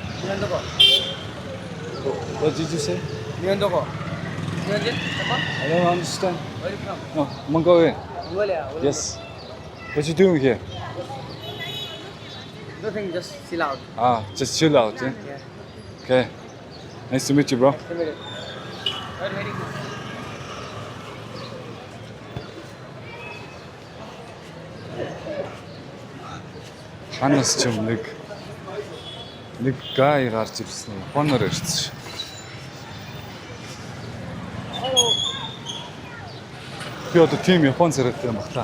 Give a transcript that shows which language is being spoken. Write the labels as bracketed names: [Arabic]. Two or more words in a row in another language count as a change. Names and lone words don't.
[English] What did you say? I don't understand. Where are you from? No, Mongolia. Mongolia. Yes. What you doing here? Nothing, just chill out. Ah, just chill out, yeah? Yeah. Okay. Nice to meet you, bro. Wait a minute. Very good. [Mongolian] Ханаас ч юм нэг гай гарч ирсэн. Японоор ирсэн ш. Би одоо тийм Япон царайтай юм багтаа.